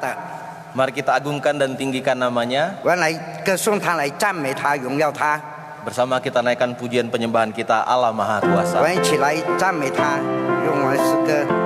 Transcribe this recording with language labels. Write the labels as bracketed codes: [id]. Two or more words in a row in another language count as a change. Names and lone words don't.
[id] Mari kita agungkan dan tinggikan nama-Nya. [zh] 我们来歌颂他，来赞美他，荣耀他。 [id] Bersama kita naikkan pujian penyembahan kita, Allah maha [zh] 我 [id] kuasa. [zh] 们一起来赞美他，用我们诗歌。